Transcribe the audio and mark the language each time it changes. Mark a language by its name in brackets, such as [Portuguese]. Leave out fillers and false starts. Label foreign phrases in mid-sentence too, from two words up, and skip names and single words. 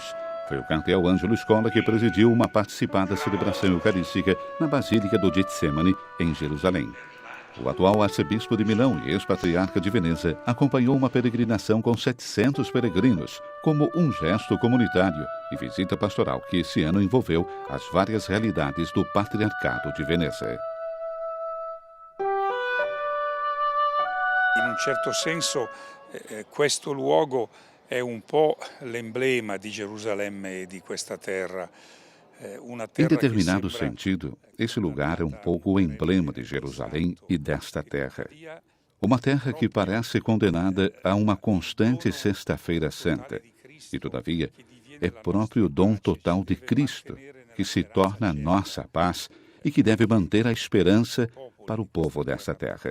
[Portuguese] Foi o cardeal Ângelo Scola que presidiu uma participada celebração eucarística na Basílica do Getsemane, em Jerusalém. O atual arcebispo de Milão e ex-patriarca de Veneza acompanhou uma peregrinação com 700 peregrinos, como um gesto comunitário e visita pastoral que esse ano envolveu as várias realidades do Patriarcado de Veneza. [Italian] In un certo senso, questo luogo è un po' l'emblema di Gerusalemme e di questa terra. [Portuguese] Em determinado sentido, esse lugar é um pouco o emblema de Jerusalém e desta terra. Uma terra que parece condenada a uma constante Sexta-feira Santa. E, todavia, é próprio dom total de Cristo, que se torna a nossa paz e que deve manter a esperança para o povo desta terra.